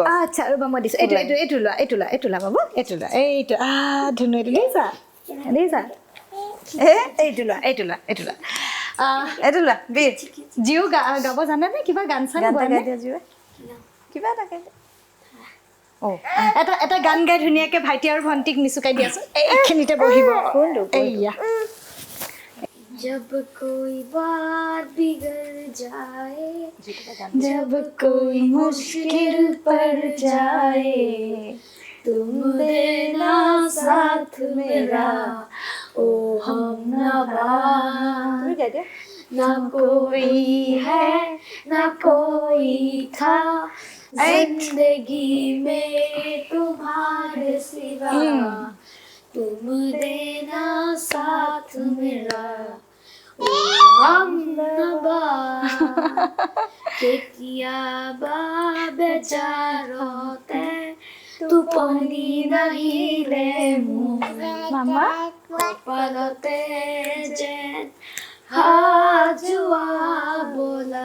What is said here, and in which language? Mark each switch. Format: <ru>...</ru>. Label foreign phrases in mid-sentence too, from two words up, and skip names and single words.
<as>আচ্ছা ৰ'বা মই দিছোঁ এইটো লোৱা বাবু এইটো ধুনু এইটো দিছা এইটো লোৱা বীৰ জিও গাব জানেনে কিবা গান চান গান গোৱানে? গাই দিয়া জীৱে কিবা এটা গাই এটা গান গাই ধুনীয়াকৈ ভাইটি আৰু ভণ্টিক নিচুকাই দিয়াচোন এইখিনিতে বহিব এইয়া</as> <hi>जब कोई बात बिगड़ जाए जब कोई मुश्किल पड़ जाए तुम देना साथ मेरा ओ हम नवा ना कोई है ना कोई था जिंदगी में तुम्हारे सिवा तुम देना साथ मेरा ओ हमनवा</hi> <as>কেতিয়াবা বেজাৰতে টোপনি নাহিলে মামা কপালতে যেন হাজোৱা বোলা</as>